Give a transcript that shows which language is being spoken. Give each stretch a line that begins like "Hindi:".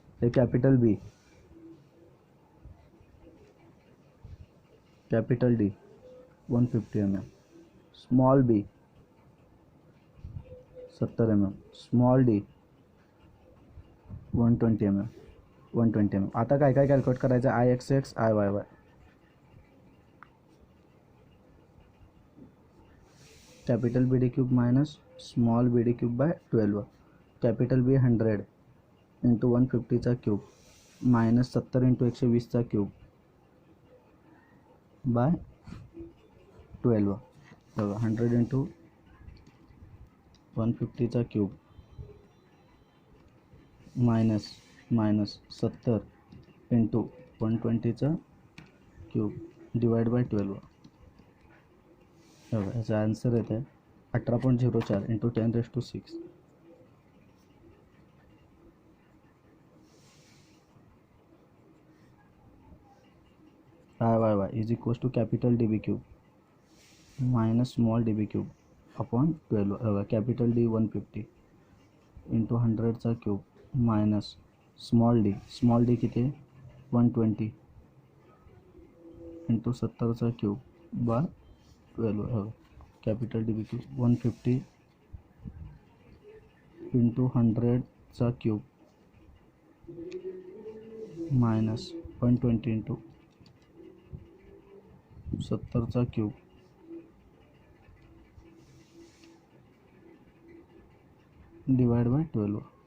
Marathi: हे कॅपिटल बी capital D 150 mm small बी 70 mm small D 120 mm 120 mm. आता काय काय कॅल्क्युलेट करायचं, I x X I Y Y. Capital B D cube minus small B D cube by 12. Capital B 100 into 150चा cube minus 70 into 120चा cube by 12. बघा 100 into 150चा cube minus 70 into 120चा cube divide by 12. बघा याचा answer येत आहे 18.04 into 10⁶.
English: I y y is equals to capital D B cube minus small d B cube upon 12.
Marathi: बघा capital D 150 into 100चा cube minus small D किती आहे 120 into 70चा cube by 12. Capital D B cube 150 into 100चा cube minus 120 into 70चा cube divide by 12.